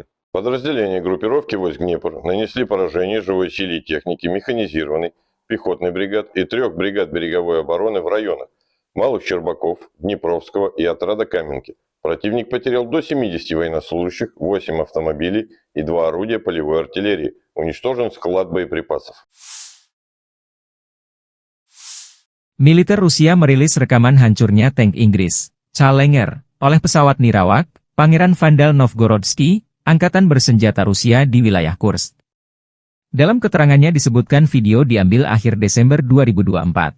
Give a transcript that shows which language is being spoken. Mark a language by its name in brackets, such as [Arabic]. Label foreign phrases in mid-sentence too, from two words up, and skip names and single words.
[Russian] Подразделения группировки войск Днепр нанесли поражение живой силе и техники механизированной, пехотной бригад и 3 бригад береговой обороны в районах Малых Щербаков, Днепровского и отряда Каменки. Противник потерял до 70 военнослужащих, 8 автомобилей и 2 орудия полевой артиллерии. Уничтожен склад боеприпасов. [Indonesian] Militer Rusia merilis rekaman hancurnya tank Inggris, Challenger, oleh pesawat nirawak, Pangeran Vandal Novgorodsky, angkatan bersenjata Rusia di wilayah Kursk. Dalam keterangannya disebutkan video diambil akhir Desember 2024.